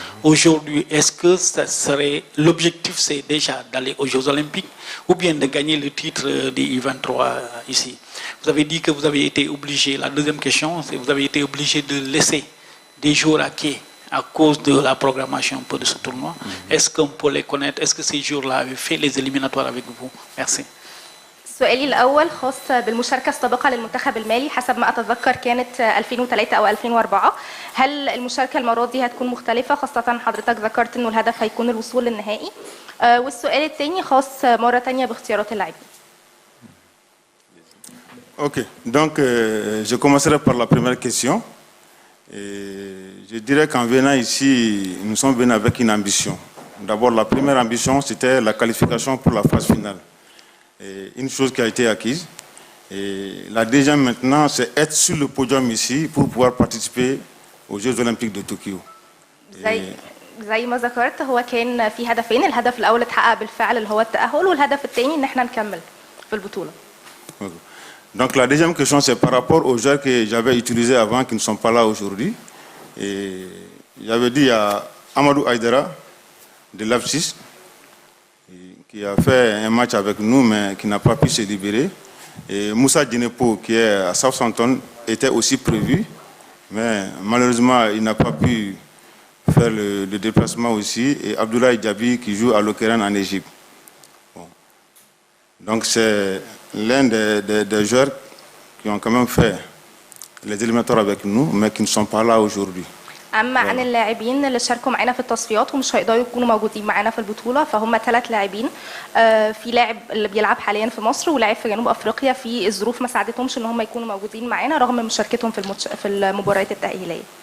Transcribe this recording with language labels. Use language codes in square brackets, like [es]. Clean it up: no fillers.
[fr] Aujourd'hui, est-ce que ça serait l'objectif, c'est déjà d'aller aux Jeux Olympiques ou bien de gagner le titre des U23 ici? Vous avez dit que vous avez été obligé, la deuxième question, c'est que vous avez été obligé de laisser des jours à quai à cause de la programmation un peu de ce tournoi. Est-ce qu'on peut les connaître? Est-ce que ces jours-là avaient fait les éliminatoires avec vous? Merci. [ar] سؤالي الأول خاص بالمشاركة السابقة للمنتخب المالي، حسب ما أتذكر كانت 2003 أو 2004. هل المشاركة المرة دي هتكون مختلفة، خاصة حضرتك ذكرت إنه الهدف هيكون الوصول للنهائي؟ والسؤال الثاني خاص مرة تانية باختيارات اللاعبين. [fr] Ok, donc je commencerai par la première question. Et je dirais qu'en venant ici, nous sommes venus avec une ambition. D'abord, la première ambition, c'était la qualification pour la phase finale. Et une chose qui a été acquise. Et la deuxième maintenant, c'est être sur le podium ici pour pouvoir participer aux Jeux Olympiques de Tokyo. [ar] زي ما ذكرت هو كان في هدفين، الهدف الأول اتحقق بالفعل اللي هو التأهل، والهدف الثاني إن احنا نكمل في البطولة. [fr] Donc la deuxième question, c'est par rapport aux joueurs que j'avais utilisés avant qui ne sont pas là aujourd'hui. Et j'avais dit à Amadou Aïdara de l'Afsis, qui a fait un match avec nous mais qui n'a pas pu se libérer. Et Moussa Dinepo, qui est à Southampton, était aussi prévu, mais malheureusement il n'a pas pu faire le déplacement aussi. Et Abdoulaye Diaby qui joue à l'Okeren en Égypte. Bon. Donc c'est l'un des joueurs qui ont quand même fait les éliminatoires avec nous, mais qui ne sont pas là aujourd'hui. [ar] أما عن اللاعبين اللي شاركوا معانا في التصفيات ومش هيقدروا يكونوا موجودين معانا في البطولة، فهم 3 لاعبين. في لاعب اللي بيلعب حاليا في مصر ولاعب في جنوب أفريقيا، في الظروف ما ساعدتهمش إن هم يكونوا موجودين معانا رغم مشاركتهم في المباريات التأهيلية.